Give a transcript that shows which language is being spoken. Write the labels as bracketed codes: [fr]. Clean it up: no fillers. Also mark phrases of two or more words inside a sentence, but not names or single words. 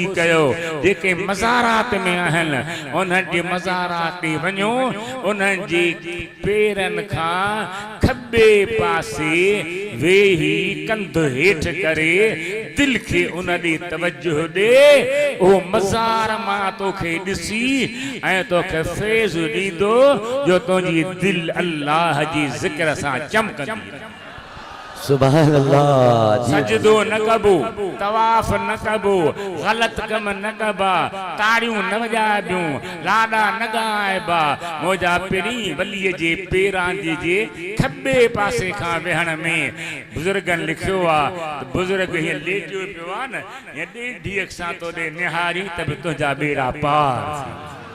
[sd] कयो जेके मज़ारात में आहिनि उन्हनि जे मज़ारात ते वञो उन्हनि जे पेरनि खां खॿे पासे वेही कंध हेठि करे दिलि खे उन ॾे तवजो ॾे उहो मज़ार मां तोखे ॾिसी ऐं तोखे फैज़ ॾींदो जो तुंहिंजी दिलि अल्लाह जी ज़िक्र सां चमकंदी। [ar] سبحان الله. [sd] सजदो न कबो तवाफ न कबो गलत कम न कबा ताड़ियूं न वॼाइबियूं लाॾा न ॻाइबा मुंहिंजा पिरी वलीअ जे पेरां जे खॿे पासे खां वेहण में बुज़ुर्गनि लिखियो आहे बुज़ुर्ग हीअं लेटियो पियो आहे न हीअं ॾेढीअ सां तोॾे निहारी त बि तुंहिंजा बेड़ा पार।